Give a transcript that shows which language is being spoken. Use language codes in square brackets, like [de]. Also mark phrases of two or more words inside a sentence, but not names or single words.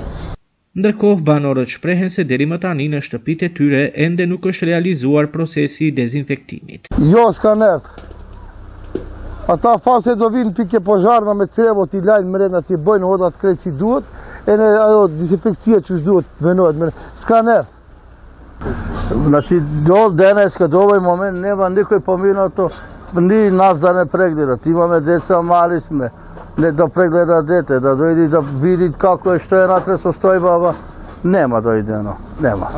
[sq] Ndërkohë, banorët shprehen se deri më tani në shtëpitë e tyre ende nuk është realizuar procesi i dezinfektimit. Jo, s'ka nerë. Ata fase do vinë pike pozharna me crevo t'i lajnë mrena t'i bojnë odat krejt që duhet, e në ajo dezinfekcija që duhet venohet mrena. S'ka nerë. [mk] Значи, до денес, до овој момент, нема никој поминато, ни нас да не прегледат. Имаме деца, мали сме. Не да прегледа дете, да дојди да види како е, што е натре состојба, нема дојдено, нема.